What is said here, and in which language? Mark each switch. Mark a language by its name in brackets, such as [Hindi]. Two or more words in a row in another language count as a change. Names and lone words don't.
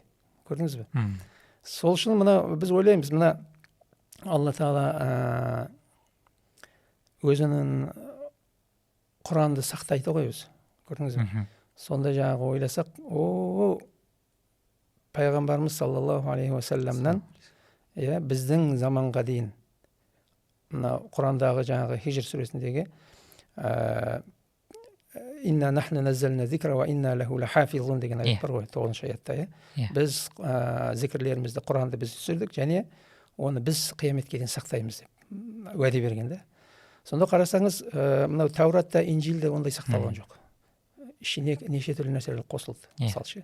[Kazakh] Көрдіңіз бе? Сол үшін мына біз ойлаймыз, мына Алла Тағала өзінің Құранды сақтайды ғой өзі. Көрдіңіз бе? Сонда жаңағы ойласақ, пайғамбарымыз [Arabic] صلى الله عليه وسلم [Kazakh] біздің заманға дейін мына Құрандағы жаңағы Хижр сүресіндегі [Arabic] إنا نحن نزلنا الذكر وإنا له لحافظون [Kazakh] деген аят бар ғой, 9-шы аятта. Біз зикрлерімізді, Құранды біз түсірдік, және оны біз қияметке дейін сақтаймыз деп уәде берген да. Сонда қарасаңыз, мынау Тауратта, Инжилде ондай сақталған жоқ. Ішіне неше түрлі нәрселер қосылды, мысалшы.